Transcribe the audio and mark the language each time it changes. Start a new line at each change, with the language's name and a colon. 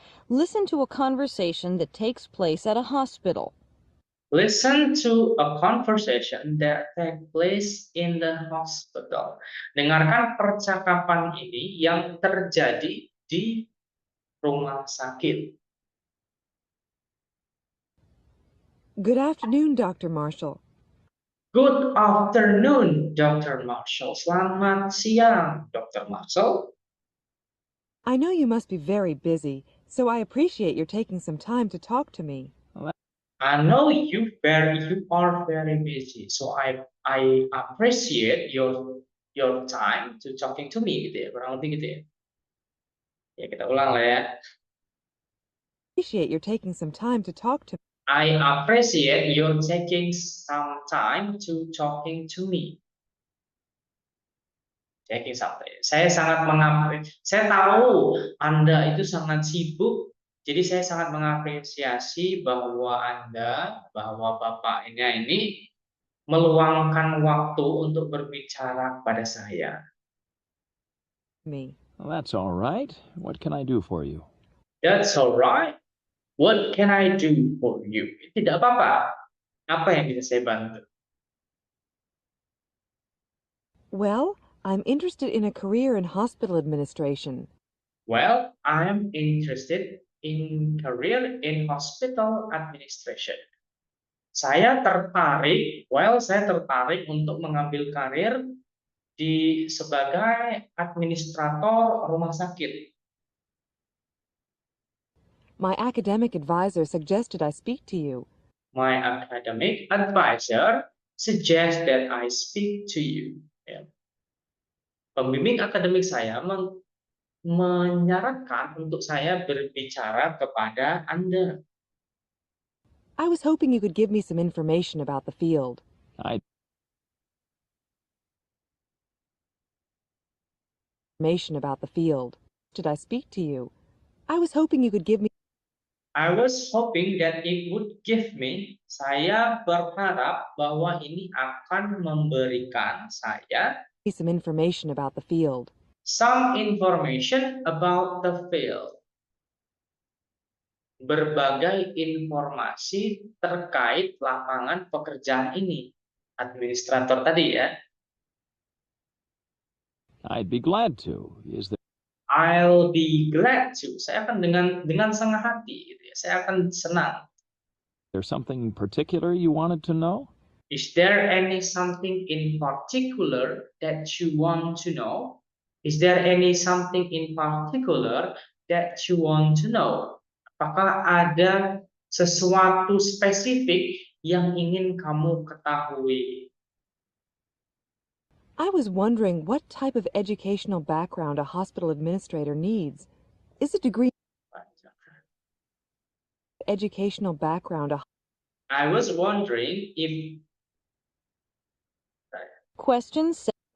English: Listen to a conversation that takes place at a hospital. Listen to a conversation that take place in the hospital.
Indonesian: Dengarkan percakapan ini yang terjadi di rumah sakit.
English: Good afternoon, Dr. Marshall. Good afternoon, Dr. Marshall.
Indonesian: Selamat siang, Dr. Marshall.
English: I know you must be very busy, so I appreciate your taking some time to talk to me. I know you are very busy, so I appreciate your time to talking to me
Indonesian: gitu ya, kurang lebih gitu ya. Ya kita ulang lah ya.
English: Appreciate your taking some time to talk to me. I appreciate your taking some time to talking to me. Taking something.
Indonesian: Saya sangat saya tahu Anda itu sangat sibuk, jadi saya sangat mengapresiasi bahwa bahwa Bapaknya ini meluangkan waktu untuk berbicara kepada saya.
English: Me. Well, that's all right. What can I do for you? That's alright. What can I do for you?
Indonesian: Tidak apa-apa. Apa yang bisa saya bantu?
English: Well, I'm interested in a career in hospital administration. Well, I'm interested in career in hospital administration.
Indonesian: Saya tertarik untuk mengambil karir sebagai administrator rumah sakit.
English: My academic advisor suggested I speak to you. My academic advisor suggests that I speak to you.
Indonesian: Ya. Pembimbing akademik saya menyarankan untuk saya berbicara kepada Anda.
English: I was hoping you could give me some information about the field. Information about the field. Did I speak to you? I was hoping you could give me I was hoping that it would give me,
Indonesian: saya berharap bahwa ini akan memberikan saya
English: some information about the field. some information about the field.
Indonesian: Berbagai informasi terkait lapangan pekerjaan ini. Administrator tadi ya.
English: I'd be glad to. Is I'll be glad to.
Indonesian: Saya akan dengan senang hati gitu ya. Saya akan senang.
English: there something particular you wanted to know? Is there any something in particular that you want to know? Is there any something in particular that you want to know?
Indonesian: Apakah ada sesuatu spesifik yang ingin kamu ketahui?
English: I was wondering what type of educational background a hospital administrator needs. Is a degree educational background a I was wondering if Question 7.